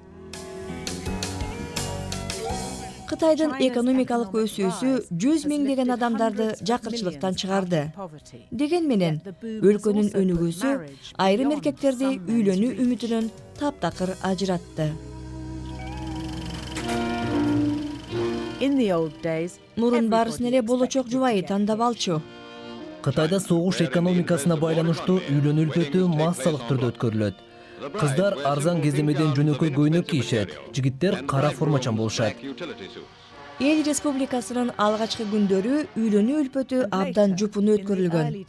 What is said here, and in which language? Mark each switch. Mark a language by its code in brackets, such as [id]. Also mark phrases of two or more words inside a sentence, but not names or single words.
[ky] Кытайдын экономикалык өсүүсү 100 миңдеген адамдарды жакырчылыктан чыгарды. Деген менен, өлкөнүн өнүгүүсү айрым эркектерди үйлөнүү үмүтүнөн таптакыр ажыратты. [en] In the old days, [ky] Мурун баарысын эле болочок жубайы тандап алчу. Кытайда согуш экономикасына байланыштуу үйлөнүү үлпөтү массалык түрдө өткөрүлөт. Кыздар арзан кездемеден жөнөкөй көйнөк кийишет, жигиттер кара формачан болушат. Эл Республикасынын алгачкы күндөрү үйлөнүү үлпөтү абдан жупун өткөрүлгөн.